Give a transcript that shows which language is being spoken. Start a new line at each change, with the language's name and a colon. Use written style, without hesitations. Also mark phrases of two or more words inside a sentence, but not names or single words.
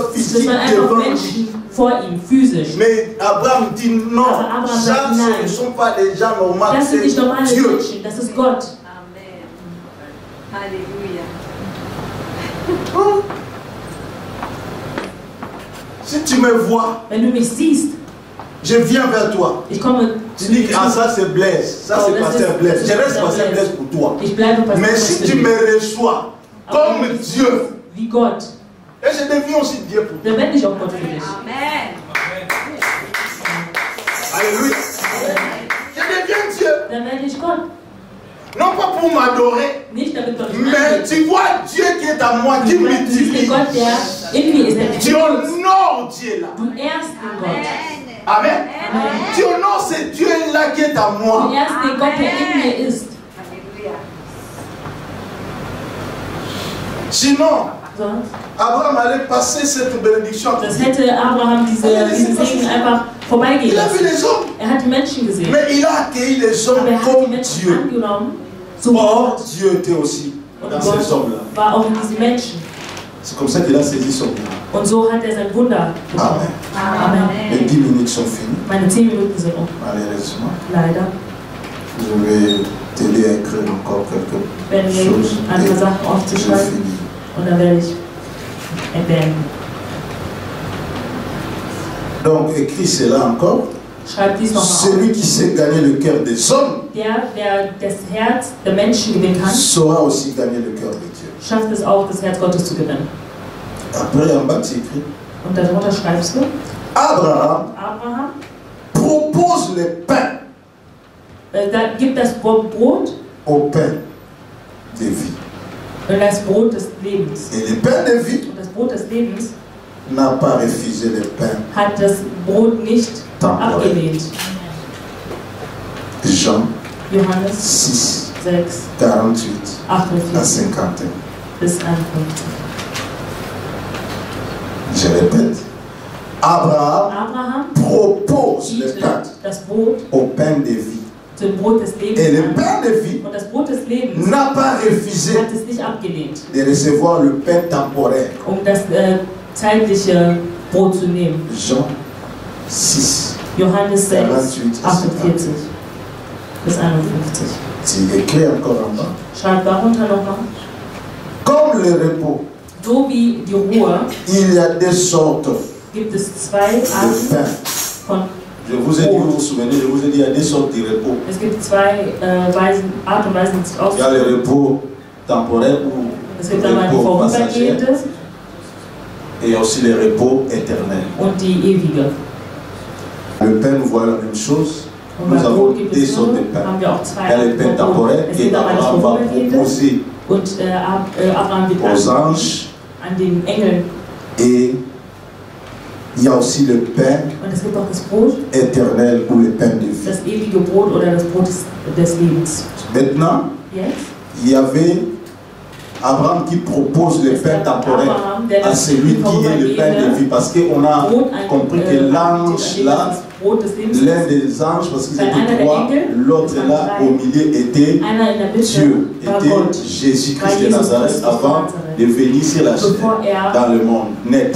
German: Das
French: physiques
German: waren einfach
French: devant lui.
German: Menschen vor ihm, physisch.
French: Mais Abraham dit non,
German: Aber Abraham
French: ça,
German: sagt nein.
French: ce ne sont pas les gens normaux,
German: Das sind
French: c'est
German: nicht normale
French: Dieu.
German: Menschen, das ist Gott.
French: Amen. Alléluia. Si tu me vois,
German: Wenn du mich siehst,
French: je viens vers toi.
German: ich komme
French: Tu dis que ah, ça c'est Blaise, ça c'est Pasteur Blaise. Je reste Pasteur Blaise pour toi.
German: Ich bleibe Pastor
French: Mais si tu me reçois comme Dieu,
German: wie Gott,
French: et je deviens aussi Dieu pour toi.
German: dann werde ich auch Gott für dich.
French: Amen. Alléluia. Je deviens Dieu.
German: Dann werde ich Gott.
French: Non pas pour m'adorer,
German: Nicht damit Gott mich
French: mais
German: anbetet.
French: tu vois Dieu qui est à moi, qui
German: Du siehst den
French: m'utilise.
German: Gott, der in mir ist, der mich
French: Tu
German: benutzt.
French: honores Dieu là.
German: Du ehrst den Gott.
French: Amen. Tu honores ce Dieu là qui est à
German: Du
French: moi.
German: ehrst den Gott, der in mir ist.
French: Alléluia. Sinon,
German: Sonst,
French: Abraham allait passer cette bénédiction.
German: das hätte Abraham diesen Segen einfach vorbeigehen
French: Il a vu
German: lassen.
French: les hommes,
German: Er hat die Menschen gesehen.
French: mais il a accueilli les hommes
German: Aber er hat die
French: comme
German: Menschen
French: Dieu.
German: angenommen. So
French: Or, Dieu était aussi
German: und
French: dans ces
German: Gott
French: hommes-là.
German: war auch in diesen Menschen.
French: C'est comme ça qu'il a saisi son bien.
German: Und so hat er sein Wunder bekommen.
French: Amen. Les 10 minutes sont finies,
German: Meine 10 Minuten sind um.
French: malheureusement.
German: Leider.
French: Je vais t'aider à écrire encore quelque
German: Werden wir
French: chose.
German: andere Sachen
French: Je
German: aufzuschreiben.
French: finis.
German: Und dann werde ich beenden.
French: Donc, écris cela encore.
German: Schreib dies nochmal auf.
French: Celui qui sait gagner le cœur des hommes
German: Der das Herz der Menschen gewinnen kann,
French: saura aussi gagner le cœur de Dieu.
German: schafft es auch, das Herz Gottes zu gewinnen.
French: Après, en bas, tu écris
German: Und darunter schreibst du,
French: Abraham
German: Abraham,
French: propose le pain
German: da gibt das Brot
French: au pain de vie.
German: und das Brot des Lebens.
French: Et le pain de vie
German: Und das Brot des Lebens
French: n'a pas refusé le pain
German: hat das Brot nicht abgelehnt.
French: Jean
German: Johannes
French: 6,
German: 6,
French: 48 à
German: 48
French: 51.
German: bis 51.
French: Je répète, Abraham
German: Abraham
French: propose le pain
German: bietet das Brot
French: au pain de vie.
German: zum Brot des
French: Et
German: Lebens
French: le
German: an.
French: pain de vie
German: Und das Brot des Lebens
French: n'a pas refusé
German: hat es nicht abgelehnt,
French: de recevoir le pain temporaire.
German: um das zeitliche Brot zu nehmen.
French: Jean 6,
German: Johannes 6,
French: 48
German: 48 bis 51.
French: tu écris encore en bas.
German: Schreibt darunter nochmal.
French: Comme le repos,
German: So wie die Ruhe
French: il y a deux sortes
German: gibt es zwei
French: de
German: Arten
French: pain.
German: von
French: Je vous ai dit, vous vous souvenez, je vous ai dit, il y a deux sortes de repos.
German: Es gibt zwei Art und Weisen, sich
French: Il y a le repos temporaire ou
German: es gibt
French: le
German: einmal die
French: repos passager.
German: vorübergehendes
French: Et il y a aussi le repos éternel.
German: und die ewige.
French: Le pain, nous voyons la même chose.
German: Und
French: Nous
German: beim
French: avons
German: Brot gibt
French: deux
German: es
French: sortes de
German: nur,
French: pain.
German: haben wir auch
French: Il
German: zwei
French: y a le pain
German: Arten von Brot.
French: temporaire
German: Es
French: et
German: gibt einmal das
French: Abraham va
German: vorübergehende
French: proposer
German: und Abraham wird
French: aux anges.
German: an den Engeln.
French: Et il y a aussi le pain
German: Und es gibt auch das Brot,
French: éternel ou le pain de vie.
German: das ewige Brot oder das Brot des Lebens.
French: Maintenant,
German: Jetzt
French: il y avait Abraham qui propose le pain temporaire à celui qui est le pain de vie. Parce qu'on a compris que l'ange là, l'un des anges, parce qu'ils étaient trois, l'autre là au milieu était Dieu, était Jésus-Christ de Nazareth avant de venir sur la terre, dans le monde, naître.